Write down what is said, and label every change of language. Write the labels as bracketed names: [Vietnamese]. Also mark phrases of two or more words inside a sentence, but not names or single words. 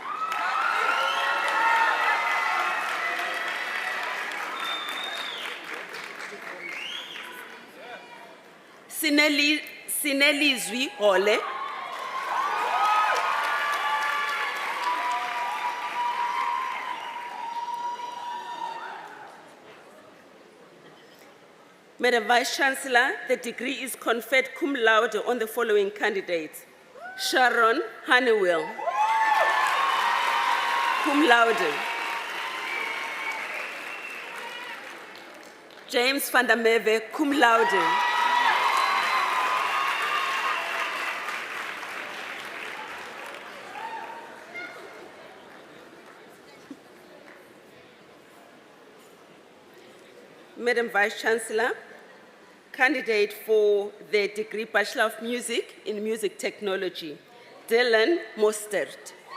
[English] Sinelizwi Hole, Madam Vice Chancellor, the degree is conferred [Latin] cum laude [English] on the following candidates: Sharon Honeywell, [Latin] cum laude. [English] James van der Merwe, [Latin] cum laude. [English] Madam Vice Chancellor, candidate for the degree Bachelor of Music in Music Technology, Dylan Mostert.